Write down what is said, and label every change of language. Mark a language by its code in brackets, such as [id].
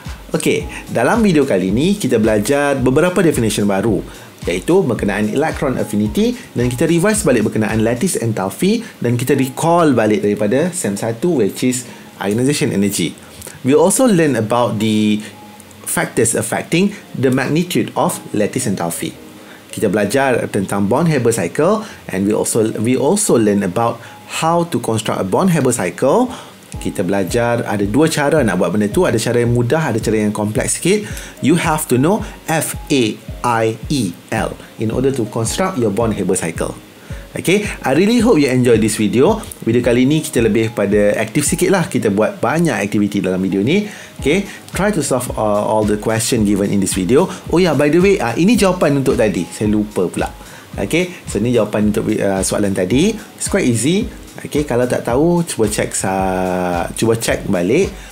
[ms] Okay, dalam video kali ni kita belajar beberapa definition baru, iaitu berkenaan electron affinity, dan kita revise balik berkenaan lattice enthalpy, dan kita recall balik daripada SEM 1, [en] which is ionization energy. We also learn about the factors affecting the magnitude of lattice enthalpy. [ms] Kita belajar tentang Born-Haber cycle, [en] and we also learn about how to construct a bond Haber cycle. [ms] Kita belajar ada dua cara nak buat benda tu. Ada cara yang mudah, ada cara yang kompleks sikit. [en] You have to know FAIEL in order to construct your bond Haber cycle. Okay, I really hope you enjoy this video. [ms] Video kali ni kita lebih pada aktif sikit lah. Kita buat banyak aktiviti dalam video ni. [en] Okay, try to solve all the question given in this video. [ms] Oh ya, [en] by the way, [ms] ini jawapan untuk tadi. Saya lupa pula. Okay, so ni jawapan untuk soalan tadi. [en] It's quite easy. [ms] Okay, kalau tak tahu, cuba check balik.